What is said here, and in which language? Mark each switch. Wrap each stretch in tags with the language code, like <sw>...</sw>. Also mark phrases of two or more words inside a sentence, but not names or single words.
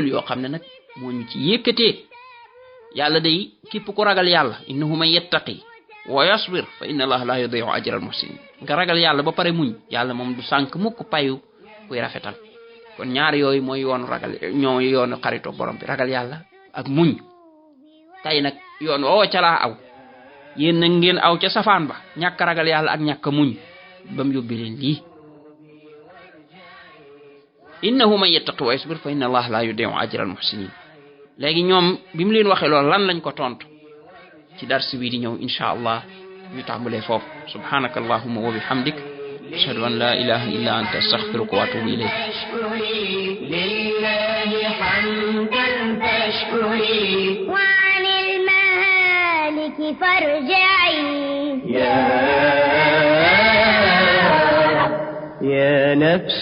<wo>yoo xam ne nag moo ñu ci yëkkatee yàlla day képp ku ragal yàlla</wo> <ar>إنه من يتق ويصبر فإن الله لا يضيع أجر المحسنين</ar> <wo>nga ragal yàlla ba pare muñ yàlla moom du sànk mukk payu kuy rafetal kon ñaar yooyu mooy yoonu ragal ñoo yoonu xarito borom bi ragal yàlla ak muñ tay nag yoon woo ca laa aw yéen nag ngeen aw ca safaan ba ñàkk ragal yàlla ak ñàkk muñ ba mu yóbbi leen lii</wo> <ar>إنه من يتق ويصبر فإن الله لا يضيع أجر المحسنين</ar> <wo>léegi ñoom bi mu leen waxee loolu lan lañ ko tontu ci dars bi di ñëw</wo> <ar>إن شاء الله</ar> <wo>ñu tàmbalee foofu</wo> <ar>سبحانك اللهم وبحمدك أشهد أن لا إله إلا أنت أستغفرك وأتوب إليك لله حمدا فاشكري وعن المهالك فارجعي يا نفس</ar>